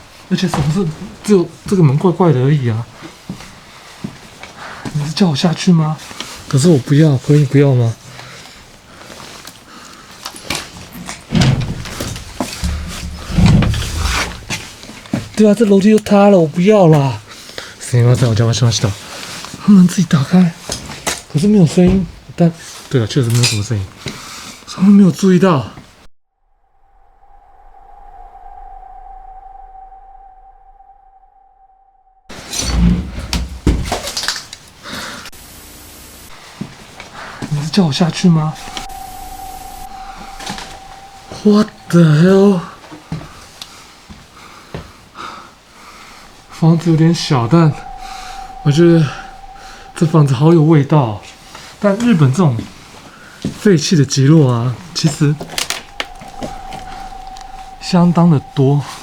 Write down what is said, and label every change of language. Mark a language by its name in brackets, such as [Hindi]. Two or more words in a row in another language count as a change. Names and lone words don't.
[Chinese] 而且什么是只有这个门怪怪的而已啊？你是叫我下去吗？可是我不要，可以不要吗？对啊，这楼梯都塌了，我不要啦！ [Japanese] すみません、お邪魔しました。 [Chinese] 门自己打开，可是没有声音。但对了，确实没有什么声音，他们没有注意到。你是叫我下去吗 ？ [English] What the hell？ [Chinese] 房子有点小，但我觉得这房子好有味道。但日本这种废弃的集落啊，其实相当的多。